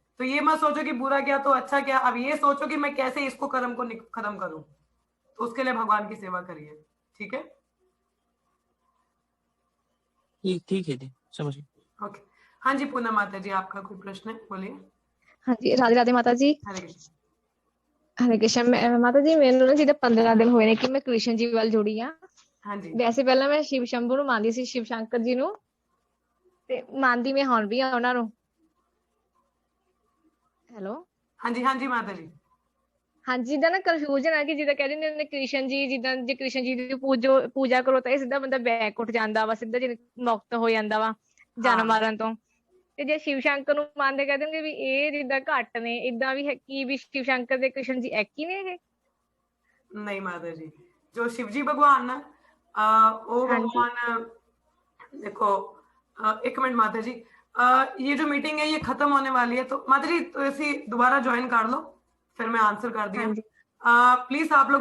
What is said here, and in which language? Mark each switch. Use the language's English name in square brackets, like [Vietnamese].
[Hindi] तो ये मत सोचो कि बुरा क्या तो अच्छा क्या, अब ये सोचो कि मैं कैसे इसको कर्म को खत्म करूं, तो उसके लिए भगवान की सेवा करिए। ठीक है, ठीक है जी, समझ गए। ओके। हाँ जी पूनम माता जी, आपका कोई प्रश्न है, बोलिए। हाँ जी, राधे राधे माता जी। हरे कृष्ण। हरे कृष्ण। [Punjabi] माता जी ਮੈਨੂੰ ਨਾ ਜਿੱਦਾਂ 15 ਦਿਨ ਹੋਏ ਨੇ ਕਿ ਮੈਂ ਕ੍ਰਿਸ਼ਨ ਜੀ ਵੱਲ ਜੁੜੀ ਆ। [Hindi] हाँ जी, [Punjabi] ਵੈਸੇ ਪਹਿਲਾਂ ਮੈਂ ਸ਼ਿਵ ਸ਼ੰਭੂ ਨੂੰ ਮੰਨਦੀ ਸੀ, ਸ਼ਿਵ ਸ਼ੰਕਰ ਜੀ ਨੂੰ, ਤੇ ਮੰਨਦੀ ਮੈਂ ਹੁਣ ਵੀ ਆ ਉਹਨਾਂ ਨੂੰ। [English] Hello. [Hindi] हाँ जी, हाँ जी माता जी। [Punjabi] ਹਾਂਜੀ, ਜਿੱਦਾਂ ਨਾ ਕਨਫਿਊਜ਼ਨ ਆ ਕਿ ਜਿੱਦਾਂ ਕਹਿ ਦਿੰਦੇ ਨੇ ਕ੍ਰਿਸ਼ਨ ਜੀ, ਜਿੱਦਾਂ ਜੇ ਕ੍ਰਿਸ਼ਨ ਜੀ ਦੀ ਪੂਜਾ ਕਰੋ ਤਾਂ ਇਹ ਸਿੱਧਾ ਬੰਦਾ ਬੈਕ ਉੱਠ ਜਾਂਦਾ ਵਾ, ਸਿੱਧਾ ਜੀ ਮੁਕਤ ਹੋ ਜਾਂਦਾ ਵਾ ਜਨਮ ਮਰਨ ਤੋਂ। ਤੇ ਜੇ ਸ਼ਿਵ ਸ਼ੰਕਰ ਨੂੰ ਮੰਨਦੇ ਕਹਿ ਦੇਣਗੇ ਵੀ ਇਹ ਜਿੱਦਾਂ ਘੱਟ ਨੇ, ਇਦਾਂ ਵੀ ਹੈ ਕਿ ਵੀ ਸ਼ਿਵ ਸ਼ੰਕਰ ਤੇ ਕ੍ਰਿਸ਼ਨ ਜੀ ਇੱਕ ਹੀ ਨੇ ਇਹ? [Hindi] नहीं माता जी, जो शिव जी भगवान ना वो हाँ जी। भगवान देखो, एक मिनट माता जी, ये जो मीटिंग है ये खत्म होने वाली है, तो माता जी तो ऐसी दोबारा ज्वाइन कर लो, फिर मैं आंसर कर दिया। हाँ जी। प्लीज आप लोग